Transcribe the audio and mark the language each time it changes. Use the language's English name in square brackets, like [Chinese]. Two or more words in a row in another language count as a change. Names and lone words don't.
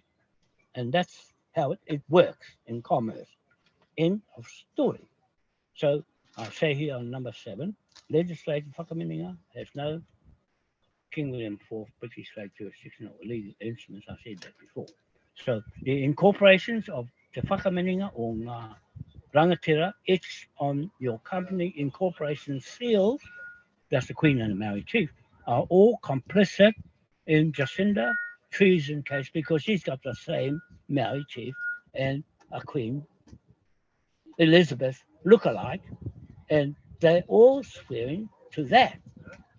[English] And that's how it works in commerce. End of story. So I say here on number 7, legislative whakamininga has no King William IV British flag jurisdiction or legal instruments. I said that before. So the incorporations of [Māori] te whakamininga o ngā rangatira, [English] it's on your company incorporation seals, that's the Queen and the Maori Chief, are all complicit in Jacinda treason case because she's got the same Maori Chief and a Queen Elizabeth look-alike, and they're all swearing to that.